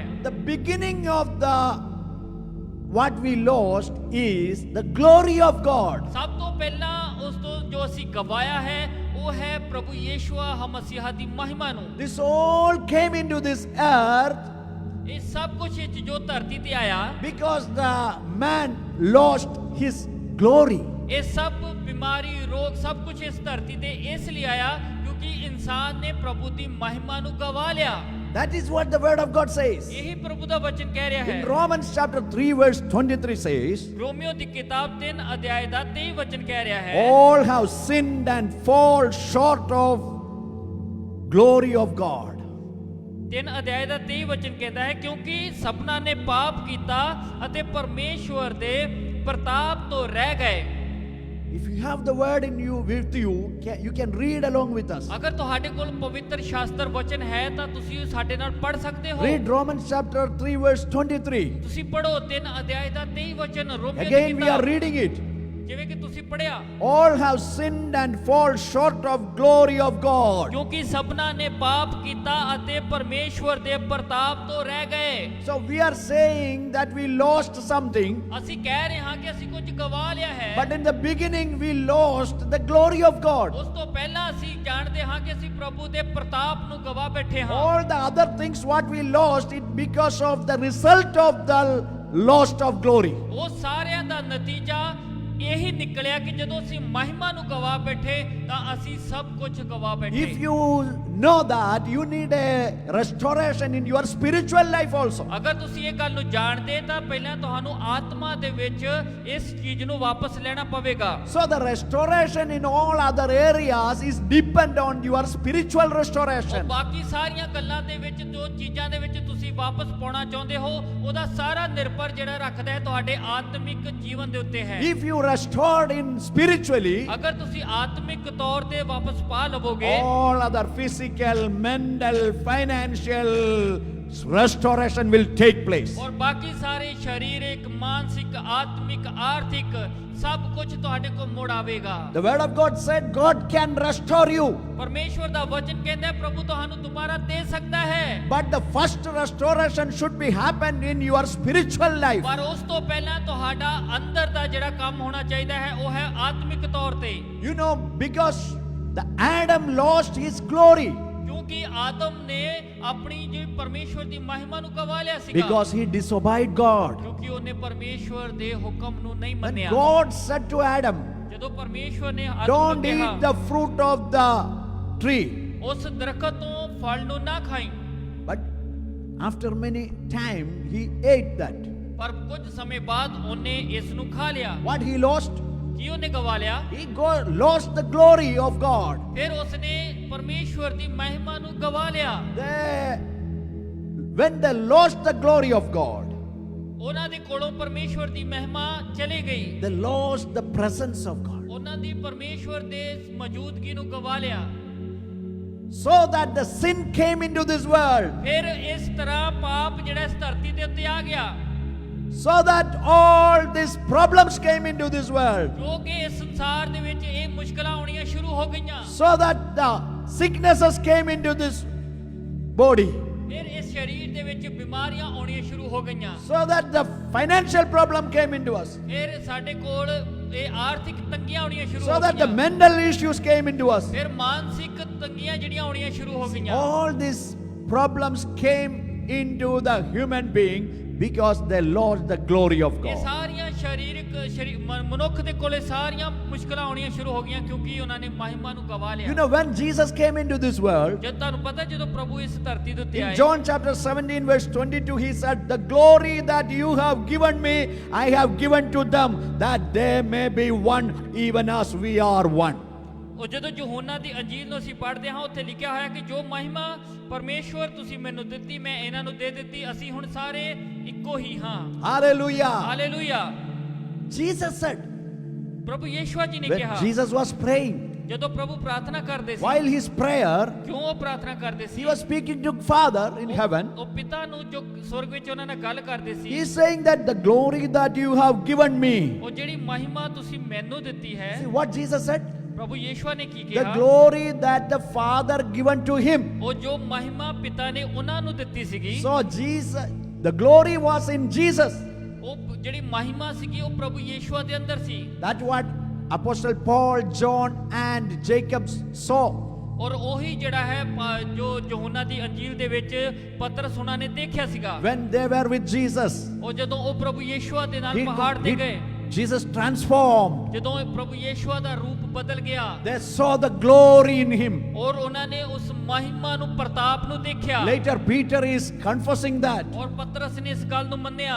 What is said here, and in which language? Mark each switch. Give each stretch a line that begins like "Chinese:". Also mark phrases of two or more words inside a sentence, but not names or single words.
English: The beginning of the what we lost is the glory of God.
Punjabi: ਸਭ ਤੋਂ ਪਹਿਲਾਂ ਉਸ ਤੋਂ ਜੋ ਅਸੀਂ ਗਵਾਇਆ ਹੈ ਉਹ ਹੈ ਪ੍ਰਭੂ ਯਿਸੂ ਮਸੀਹ ਦੀ ਮਹਿਮਾ ਨੂੰ।
English: This all came into this earth
Punjabi: ਇਹ ਸਭ ਕੁਝ ਵਿੱਚ ਜੋ ਧਰਤੀ ਤੇ ਆਇਆ,
English: because the man lost his glory.
Punjabi: ਇਹ ਸਭ ਬਿਮਾਰੀ, ਰੋਗ, ਸਭ ਕੁਝ ਇਸ ਧਰਤੀ ਤੇ ਇਸ ਲਈ ਆਇਆ ਕਿਉਂਕਿ ਇਨਸਾਨ ਨੇ ਪ੍ਰਭੂ ਦੀ ਮਹਿਮਾ ਨੂੰ ਗਵਾ ਲਿਆ।
English: That is what the word of God says.
Punjabi: ਇਹੀ ਪ੍ਰਭੂ ਦਾ ਵਚਨ ਕਹਿ ਰਿਹਾ ਹੈ।
English: In Romans chapter 3 verse 23 says,
Punjabi: ਰੋਮੀਓ ਦੀ ਕਿਤਾਬ 3 ਅਧਿਆਇ ਦਾ 23 ਵਚਨ ਕਹਿ ਰਿਹਾ ਹੈ,
English: all have sinned and fall short of glory of God.
Punjabi: 3 ਅਧਿਆਇ ਦਾ 23 ਵਚਨ ਕਹਿੰਦਾ ਹੈ, ਕਿਉਂਕਿ ਸਭਨਾਂ ਨੇ ਪਾਪ ਕੀਤਾ ਅਤੇ ਪਰਮੇਸ਼ਵਰ ਦੇ ਪ੍ਰਤਾਪ ਤੋਂ ਰਹਿ ਗਏ।
English: If you have the word in you with you, you can read along with us.
Punjabi: ਅਗਰ ਤੁਹਾਡੇ ਕੋਲ ਪਵਿੱਤਰ ਸ਼ਾਸਤਰ ਵਚਨ ਹੈ ਤਾਂ ਤੁਸੀਂ ਸਾਡੇ ਨਾਲ ਪੜ੍ਹ ਸਕਦੇ ਹੋ।
English: Read Romans chapter 3 verse 23.
Punjabi: ਤੁਸੀਂ ਪੜ੍ਹੋ 3 ਅਧਿਆਇ ਦਾ 23 ਵਚਨ ਰੋਮੀਓ ਦੀ
English: Again we are
Punjabi: ਕਿਤਾਬ,
English: reading it.
Punjabi: ਜਿਵੇਂ ਕਿ ਤੁਸੀਂ ਪੜ੍ਹਿਆ,
English: All have sinned and fall short of glory of God.
Punjabi: ਕਿਉਂਕਿ ਸਭਨਾਂ ਨੇ ਪਾਪ ਕੀਤਾ ਅਤੇ ਪਰਮੇਸ਼ਵਰ ਦੇ ਪ੍ਰਤਾਪ ਤੋਂ ਰਹਿ ਗਏ।
English: So we are saying that we lost something,
Punjabi: ਅਸੀਂ ਕਹਿ ਰਹੇ ਹਾਂ ਕਿ ਅਸੀਂ ਕੁਝ ਗਵਾ ਲਿਆ ਹੈ,
English: but in the beginning we lost the glory of God.
Punjabi: ਉਸ ਤੋਂ ਪਹਿਲਾਂ ਅਸੀਂ ਜਾਣਦੇ ਹਾਂ ਕਿ ਅਸੀਂ ਪ੍ਰਭੂ ਦੇ ਪ੍ਰਤਾਪ ਨੂੰ ਗਵਾ ਬੈਠੇ ਹਾਂ।
English: All the other things what we lost, it because of the result of the lost of glory.
Punjabi: ਉਹ ਸਾਰਿਆਂ ਦਾ ਨਤੀਜਾ ਇਹੀ ਨਿਕਲਿਆ ਕਿ ਜਦੋਂ ਅਸੀਂ ਮਹਿਮਾ ਨੂੰ ਗਵਾ ਬੈਠੇ ਤਾਂ ਅਸੀਂ ਸਭ ਕੁਝ ਗਵਾ ਬੈਠੇ।
English: If you know that, you need a restoration in your spiritual life also.
Punjabi: ਅਗਰ ਤੁਸੀਂ ਇਹ ਗੱਲ ਨੂੰ ਜਾਣਦੇ ਤਾਂ ਪਹਿਲਾਂ ਤੁਹਾਨੂੰ ਆਤਮਾ ਦੇ ਵਿੱਚ ਇਸ ਚੀਜ਼ ਨੂੰ ਵਾਪਸ ਲੈਣਾ ਪਵੇਗਾ।
English: So the restoration in all other areas is depend on your spiritual
Punjabi: ਉਹ
English: restoration.
Punjabi: ਬਾਕੀ ਸਾਰੀਆਂ ਗੱਲਾਂ ਦੇ ਵਿੱਚ, ਜੋ ਚੀਜ਼ਾਂ ਦੇ ਵਿੱਚ ਤੁਸੀਂ ਵਾਪਸ ਪਾਉਣਾ ਚਾਹੁੰਦੇ ਹੋ, ਉਹਦਾ ਸਾਰਾ ਨਿਰਭਰ ਜਿਹੜਾ ਰੱਖਦਾ ਹੈ ਤੁਹਾਡੇ ਆਤਮਿਕ ਜੀਵਨ ਦੇ ਉੱਤੇ ਹੈ।
English: If you restored in spiritually,
Punjabi: ਅਗਰ ਤੁਸੀਂ ਆਤਮਿਕ ਤੌਰ ਤੇ ਵਾਪਸ ਪਾ ਲਵੋਗੇ,
English: all other physical, mental, financial restoration will take place.
Punjabi: ਔਰ ਬਾਕੀ ਸਾਰੇ ਸਰੀਰਕ, ਮਾਨਸਿਕ, ਆਤਮਿਕ, ਆਰਥਿਕ ਸਭ ਕੁਝ ਤੁਹਾਡੇ ਕੋਲ ਮੁੜ ਆਵੇਗਾ।
English: The word of God said God can restore you,
Punjabi: ਪਰਮੇਸ਼ਵਰ ਦਾ ਵਚਨ ਕਹਿੰਦਾ ਹੈ ਪ੍ਰਭੂ ਤੁਹਾਨੂੰ ਦੁਬਾਰਾ ਦੇ ਸਕਦਾ ਹੈ,
English: but the first restoration should be happen in your spiritual life.
Punjabi: ਪਰ ਉਸ ਤੋਂ ਪਹਿਲਾਂ ਤੁਹਾਡਾ ਅੰਦਰ ਦਾ ਜਿਹੜਾ ਕੰਮ ਹੋਣਾ ਚਾਹੀਦਾ ਹੈ ਉਹ ਹੈ ਆਤਮਿਕ ਤੌਰ ਤੇ।
English: You know, because the Adam lost his glory
Punjabi: ਕਿਉਂਕਿ ਆਦਮ ਨੇ ਆਪਣੀ ਜਿਹੜੀ ਪਰਮੇਸ਼ਵਰ ਦੀ ਮਹਿਮਾ ਨੂੰ ਗਵਾ ਲਿਆ ਸੀਗਾ,
English: because he disobeyed God.
Punjabi: ਕਿਉਂਕਿ ਉਹਨੇ ਪਰਮੇਸ਼ਵਰ ਦੇ ਹੁਕਮ ਨੂੰ ਨਹੀਂ
English: When
Punjabi: ਮੰਨਿਆ।
English: God said to Adam,
Punjabi: ਜਦੋਂ ਪਰਮੇਸ਼ਵਰ ਨੇ ਆਦਮ ਨੂੰ
English: don't
Punjabi: ਕਿਹਾ
English: eat the fruit of the tree,
Punjabi: ਉਸ ਦਰਖਤ ਤੋਂ ਫਲ ਨੂੰ ਨਾ ਖਾਈ,
English: but after many time he ate that.
Punjabi: ਪਰ ਕੁਝ ਸਮੇਂ ਬਾਅਦ ਉਹਨੇ ਇਸ ਨੂੰ ਖਾ ਲਿਆ।
English: What he lost?
Punjabi: ਕੀ ਉਹਨੇ ਗਵਾ ਲਿਆ?
English: He lost the glory of God.
Punjabi: ਫਿਰ ਉਸਨੇ ਪਰਮੇਸ਼ਵਰ ਦੀ ਮਹਿਮਾ ਨੂੰ ਗਵਾ ਲਿਆ।
English: When they lost the glory of God,
Punjabi: ਉਹਨਾਂ ਦੇ ਕੋਲੋਂ ਪਰਮੇਸ਼ਵਰ ਦੀ ਮਹਿਮਾ ਚਲੀ ਗਈ।
English: they lost the presence of God.
Punjabi: ਉਹਨਾਂ ਦੀ ਪਰਮੇਸ਼ਵਰ ਦੇ ਮੌਜੂਦਗੀ ਨੂੰ ਗਵਾ ਲਿਆ।
English: So that the sin came into this world.
Punjabi: ਫਿਰ ਇਸ ਤਰ੍ਹਾਂ ਪਾਪ ਜਿਹੜਾ ਇਸ ਧਰਤੀ ਦੇ ਉੱਤੇ ਆ ਗਿਆ।
English: So that all these problems came into this world.
Punjabi: ਜੋ ਕਿ ਇਸ ਸੰਸਾਰ ਦੇ ਵਿੱਚ ਇਹ ਮੁਸ਼ਕਲਾਂ ਆਉਣੀਆਂ ਸ਼ੁਰੂ ਹੋ ਗਈਆਂ।
English: So that the sicknesses came into this body.
Punjabi: ਫਿਰ ਇਸ ਸਰੀਰ ਦੇ ਵਿੱਚ ਬਿਮਾਰੀਆਂ ਆਉਣੀਆਂ ਸ਼ੁਰੂ ਹੋ ਗਈਆਂ।
English: So that the financial problem came into us.
Punjabi: ਫਿਰ ਸਾਡੇ ਕੋਲ ਇਹ ਆਰਥਿਕ ਤੰਗੀਆਂ ਆਉਣੀਆਂ ਸ਼ੁਰੂ
English: So
Punjabi: ਹੋ
English: that the
Punjabi: ਗਈਆਂ।
English: mental issues came into us.
Punjabi: ਫਿਰ ਮਾਨਸਿਕ ਤੰਗੀਆਂ ਜਿਹੜੀਆਂ ਆਉਣੀਆਂ ਸ਼ੁਰੂ ਹੋ ਗਈਆਂ।
English: All these problems came into the human being because they lost the glory of
Punjabi: ਇਹ
English: God.
Punjabi: ਸਾਰੀਆਂ ਮਨੁੱਖ ਦੇ ਕੋਲੇ ਸਾਰੀਆਂ ਮੁਸ਼ਕਲਾਂ ਆਉਣੀਆਂ ਸ਼ੁਰੂ ਹੋ ਗਈਆਂ ਕਿਉਂਕਿ ਉਹਨਾਂ ਨੇ ਮਹਿਮਾ ਨੂੰ ਗਵਾ ਲਿਆ।
English: You know, when Jesus came into this world,
Punjabi: ਜਦ ਤੁਹਾਨੂੰ ਪਤਾ ਜਦੋਂ ਪ੍ਰਭੂ ਇਸ ਧਰਤੀ ਦੇ ਉੱਤੇ
English: in
Punjabi: ਆਏ
English: John chapter 17 verse 22, he said, "The glory that you have given me, I have given to them, that they may be one, even as we are one."
Punjabi: ਉਹ ਜਦੋਂ ਯਹੋਨਾ ਦੀ ਅੰਜੀਲ ਨੂੰ ਅਸੀਂ ਪੜ੍ਹਦੇ ਹਾਂ ਉੱਥੇ ਲਿਖਿਆ ਹੋਇਆ ਕਿ ਜੋ ਮਹਿਮਾ ਪਰਮੇਸ਼ਵਰ ਤੁਸੀਂ ਮੈਨੂੰ ਦਿੱਤੀ ਮੈਂ ਇਹਨਾਂ ਨੂੰ ਦੇ ਦਿੱਤੀ, ਅਸੀਂ ਹੁਣ ਸਾਰੇ ਇੱਕੋ ਹੀ ਹਾਂ।
English: Hallelujah.
Punjabi: ਹਾਲੇਲੂਇਆ।
English: Jesus said,
Punjabi: ਪ੍ਰਭੂ ਯਿਸੂ ਜੀ ਨੇ
English: when
Punjabi: ਕਿਹਾ
English: Jesus was praying,
Punjabi: ਜਦੋਂ ਪ੍ਰਭੂ ਪ੍ਰਾਰਥਨਾ ਕਰਦੇ ਸੀ
English: while his prayer,
Punjabi: ਕਿਉਂ ਉਹ ਪ੍ਰਾਰਥਨਾ ਕਰਦੇ ਸੀ
English: he was speaking to Father in heaven.
Punjabi: ਉਹ ਪਿਤਾ ਨੂੰ ਜੋ ਸਵਰਗ ਵਿੱਚ ਉਹਨਾਂ ਨਾਲ ਗੱਲ ਕਰਦੇ ਸੀ
English: He is saying that the glory that you have given me.
Punjabi: ਉਹ ਜਿਹੜੀ ਮਹਿਮਾ ਤੁਸੀਂ ਮੈਨੂੰ ਦਿੱਤੀ ਹੈ
English: See what Jesus said?
Punjabi: ਪ੍ਰਭੂ ਯਿਸੂ ਨੇ ਕੀ
English: The
Punjabi: ਕਿਹਾ
English: glory that the Father given to him.
Punjabi: ਉਹ ਜੋ ਮਹਿਮਾ ਪਿਤਾ ਨੇ ਉਹਨਾਂ ਨੂੰ ਦਿੱਤੀ ਸੀਗੀ
English: So Jesus, the glory was in Jesus.
Punjabi: ਉਹ ਜਿਹੜੀ ਮਹਿਮਾ ਸੀਗੀ ਉਹ ਪ੍ਰਭੂ ਯਿਸੂ ਦੇ ਅੰਦਰ ਸੀ।
English: That's what Apostle Paul, John and Jacob saw.
Punjabi: ਔਰ ਉਹੀ ਜਿਹੜਾ ਹੈ ਜੋ ਯਹੋਨਾ ਦੀ ਅੰਜੀਲ ਦੇ ਵਿੱਚ ਪਤਰਸ ਉਹਨਾਂ ਨੇ ਦੇਖਿਆ ਸੀਗਾ
English: When they were with Jesus,
Punjabi: ਉਹ ਜਦੋਂ ਉਹ ਪ੍ਰਭੂ ਯਿਸੂ ਦੇ ਨਾਲ ਪਹਾੜ ਤੇ ਗਏ
English: Jesus transformed.
Punjabi: ਜਦੋਂ ਪ੍ਰਭੂ ਯਿਸੂ ਦਾ ਰੂਪ ਬਦਲ ਗਿਆ
English: They saw the glory in him.
Punjabi: ਔਰ ਉਹਨਾਂ ਨੇ ਉਸ ਮਹਿਮਾ ਨੂੰ ਪ੍ਰਤਾਪ ਨੂੰ ਦੇਖਿਆ
English: Later Peter is confessing that.
Punjabi: ਔਰ ਪਤਰਸ ਨੇ ਇਸ ਗੱਲ ਨੂੰ ਮੰਨਿਆ